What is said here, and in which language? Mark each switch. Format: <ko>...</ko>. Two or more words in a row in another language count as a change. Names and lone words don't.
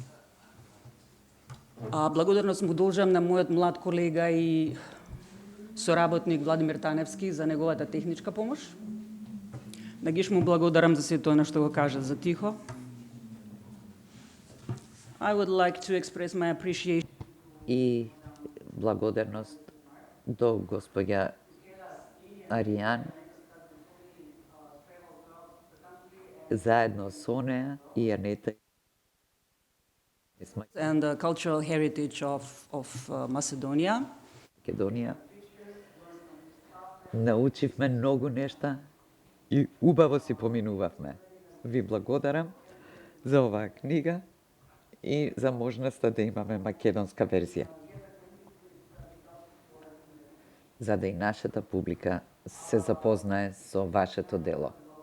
<mk>Благодарност му должам на мојот млад колега и соработник Владимир Таневски за неговата техничка помош. На Гиш му благодарам за сето она што го кажа за тихо.</mk> <en>I would like to express my appreciation.</en> <mk>И благодарност до госпоѓа Аријан, заедно со неа и Анета.</mk> <en>And the cultural heritage of Macedonia.</en> <mk>Македонија. Научивме многу нешта и убаво си поминувавме. Ви благодарам за оваа книга и за можноста да имаме македонска верзија. За да и нашата публика се запознае со вашето дело.</mk>